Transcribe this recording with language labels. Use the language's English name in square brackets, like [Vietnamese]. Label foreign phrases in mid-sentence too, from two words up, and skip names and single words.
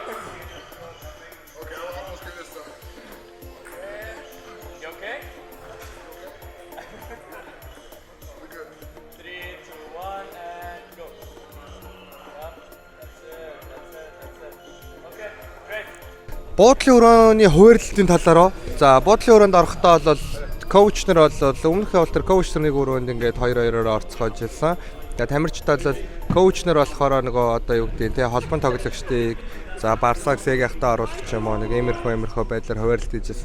[English] Okay, I'll almost do this time. You okay? We're good. 3, 2, 1, and go. Yep, that's it. Okay, great. [Mongolian] Буудлын өрөөний хуваарлалтын талаараа за буудлын өрөөнд орохдоо бол коуч нар бол өмнөхөө бол тэр коуч нарыг өрөөнд ингээд 2-2-оор орцгоож ирсэн. Тэгээд тамирчдаа бол коуч нар болохоор нөгөө одоо юу гэдэг те холбон тоглогчдыг за Барсаг Сегахтаа оруулах юм уу нэг иймэрхүү байдлаар хуваарлалт хийжсэн.